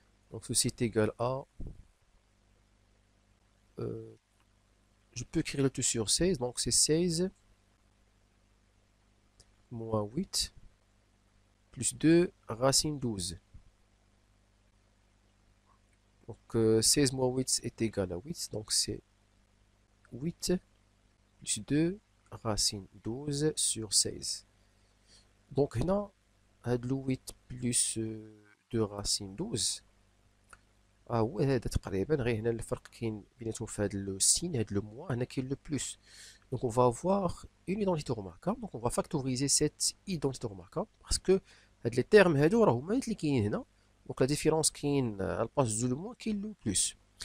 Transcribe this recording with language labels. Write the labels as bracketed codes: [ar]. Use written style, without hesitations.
[fr] Donc ceci est égal à, je peux écrire le tout sur 16, donc c'est 16 moins 8 plus 2 racine 12. Donc 16 moins 8 est égal à 8, donc c'est 8 plus 2 racine 12 sur 16. [ar] Donc هنا هاد لو 8 بلس 2 راسين 12 هو هذا تقريبا، غير هنا الفرق كاين بيناتهم في هاد لو سين، هاد لو موان هنا كاين لو بلس. [fr] Donc on va avoir une identité remarquable, donc on va factoriser cette identité remarquable parce que هاد les termes هادو [ar] راهو هما اللي كاينين هنا. Donc la différence كاين على الباس دو لو موان كاين لو بلس.